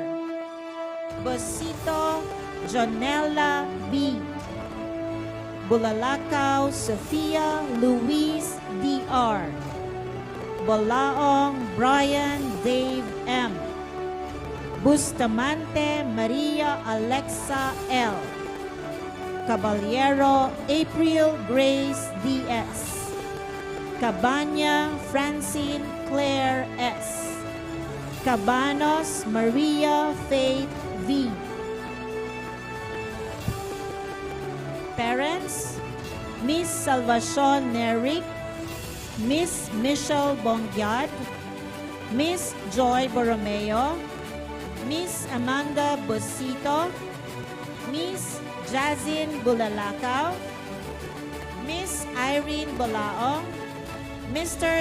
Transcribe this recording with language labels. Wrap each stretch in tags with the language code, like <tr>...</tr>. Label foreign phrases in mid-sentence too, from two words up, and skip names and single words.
<en>Bosito Jonella B. Bulalakaw Sofia Louise D.R. Bolaong Brian Dave M. Bustamante Maria Alexa L. Caballero April Grace D.S. Cabanya Francine Claire S. Cabanos Maria Faith V. Parents: Miss Salvacion Neric, Miss Michelle Bongyad, Miss Joy Borromeo, Miss Amanda Bosito, Miss Jazin Bulalakaw, Miss Irene Bolaong, Mr.</en>